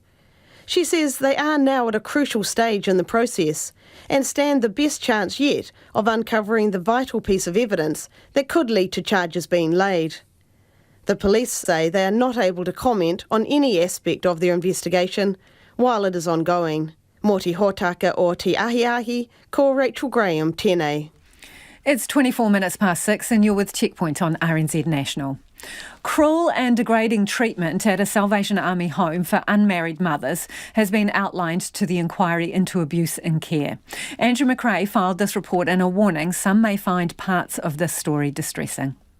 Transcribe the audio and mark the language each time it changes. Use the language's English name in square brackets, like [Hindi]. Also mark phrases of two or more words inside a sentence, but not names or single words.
[English] She says they are now at a crucial stage in the process and stand the best chance yet of uncovering the vital piece of evidence that could lead to charges being laid. The police say they are not able to comment on any aspect of their investigation while it is ongoing. [Māori] Mō te hōtaka o te ahiahi, ko Rachel Graham, tēnei. [English] It's 24 minutes past 6 and you're with Checkpoint on RNZ National. Cruel and degrading treatment at a Salvation Army home for unmarried mothers has been outlined to the inquiry into abuse in care. Andrew McRae filed this report in a warning some may find parts of this story distressing.